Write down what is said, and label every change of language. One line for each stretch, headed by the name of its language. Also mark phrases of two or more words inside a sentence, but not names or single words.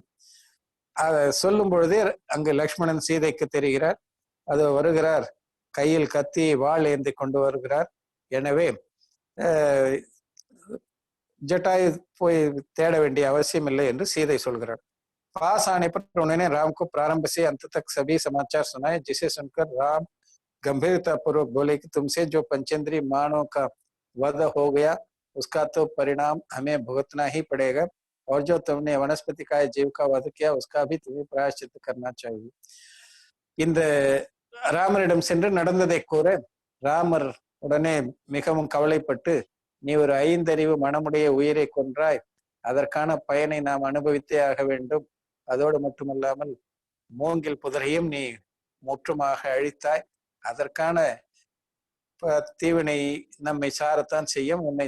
Tamil: அதை சொல்லும் பொழுதே அங்கு லக்ஷ்மணன் சீதைக்கு தெரிகிறார். அது வருகிறார், கையில் கத்தி வாள் ஏந்தி கொண்டு வருகிறார். எனவே ஜட்டாயு போய் தேட வேண்டிய அவசியம் இல்லை என்று சீதை சொல்கிறார்.
Hindi: पास आने पर उन्होंने राम को प्रारंभ से अंत तक सभी समाचार सुनाए, जिसे सुनकर राम गंभीरता पूर्वक बोले कि तुमसे जो पंचेंद्रीय मानव का वध हो गया उसका तो परिणाम हमें भुगतना ही पड़ेगा, और जो तुमने वनस्पति का जीव का वध किया उसका भी तुम्हें प्रायश्चित करना चाहिए.
Tamil: இந்த ராமரிடம் சென்று நடந்ததை கூற ராமர் உடனே மிகவும் கவலைப்பட்டு, நீ ஒரு 5 அறிவு மனமுடைய உயிரை கொன்றாய், அதற்கான பயனை நாம் அனுபவித்தே ஆக வேண்டும். அதோடு மட்டுமல்லாமல் மூங்கில் புதரையும் நீ முற்றுமாக அழித்தாய், அதற்கான தீவினை நம்மை சாரத்தான் செய்யும், உன்னை